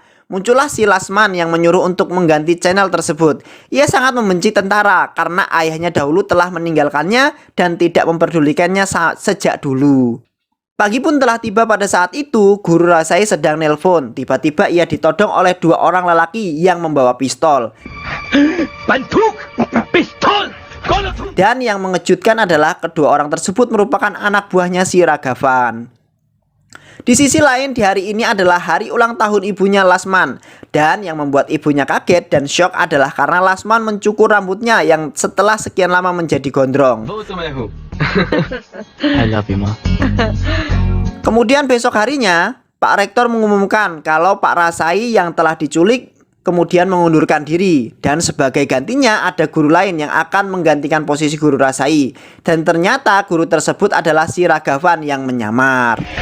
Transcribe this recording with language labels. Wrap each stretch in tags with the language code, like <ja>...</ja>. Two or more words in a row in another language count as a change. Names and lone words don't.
<id>Muncullah si Lasman yang menyuruh untuk mengganti channel tersebut. Ia sangat membenci tentara karena ayahnya dahulu telah meninggalkannya dan tidak memperdulikannya sejak dulu. Pagi pun telah tiba. Pada saat itu, Guru Rasai sedang nelpon. Tiba-tiba ia ditodong oleh 2 orang lelaki yang membawa pistol.</id> <hi>बंदूक पिस्तौल कौन है तुम</hi> <id>Dan yang mengejutkan adalah kedua orang tersebut merupakan anak buahnya si Ragavan. Di sisi lain, di hari ini adalah hari ulang tahun ibunya Lasman. Dan yang membuat ibunya kaget dan syok adalah karena Lasman mencukur rambutnya yang setelah sekian lama menjadi gondrong.</id> <hi>वो तो मैं हूँ</hi> <en>I love you, Ma.</en> <id>Kemudian besok harinya, Pak Rektor mengumumkan kalau Pak Rasai yang telah diculik kemudian mengundurkan diri. Dan sebagai gantinya ada guru lain yang akan menggantikan posisi Guru Rasai. Dan ternyata guru tersebut adalah si Ragavan yang menyamar.</id>